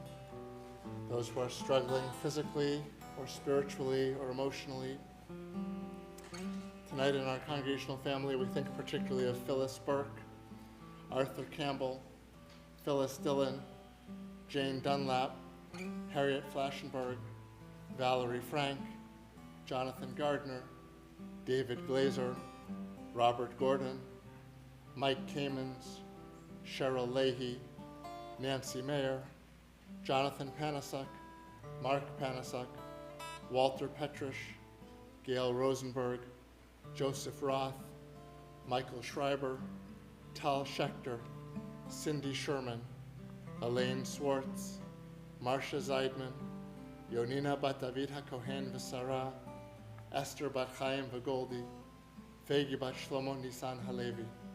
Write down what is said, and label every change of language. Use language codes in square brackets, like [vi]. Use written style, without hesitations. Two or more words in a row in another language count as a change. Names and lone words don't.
[en] those who are struggling physically or spiritually or emotionally. Tonight in our congregational family, we think particularly of Phyllis Burke, Arthur Campbell, Phyllis Dillon, Jane Dunlap, Harriet Flashenberg, Valerie Frank, Jonathan Gardner, David Glazer, Robert Gordon, Mike Kamens, Cheryl Leahy, Nancy Mayer, Jonathan Panasuk, Mark Panasuk, Walter Petrish, Gail Rosenberg, Joseph Roth, Michael Schreiber, Tal Schechter, Cindy Sherman, Elaine Swartz, Marcia Zeidman, Yonina bat David HaKohen v'Sarah, Esther bat Chaim v'Goldi, Fegi bat Shlomo Nisan Halevi.